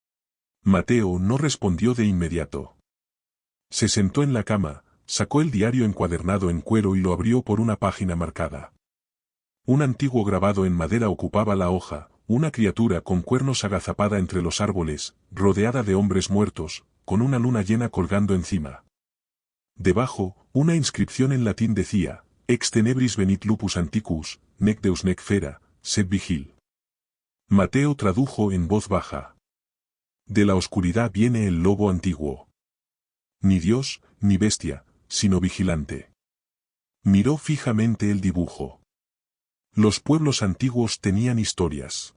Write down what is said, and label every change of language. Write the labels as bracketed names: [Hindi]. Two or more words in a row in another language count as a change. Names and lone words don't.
[Spanish] Mateo no respondió de inmediato. Se sentó en la cama, sacó el diario encuadernado en cuero y lo abrió por una página marcada. Un antiguo grabado en madera ocupaba la hoja, una criatura con cuernos agazapada entre los árboles, rodeada de hombres muertos, con una luna llena colgando encima. Debajo, una inscripción en latín decía, [Latin] Ex tenebris venit lupus antiquus, nec deus nec fera, sed vigil. [Spanish] Mateo tradujo en voz baja. De la oscuridad viene el lobo antiguo. Ni Dios, ni bestia, sino vigilante. Miró fijamente el dibujo. Los pueblos antiguos tenían historias.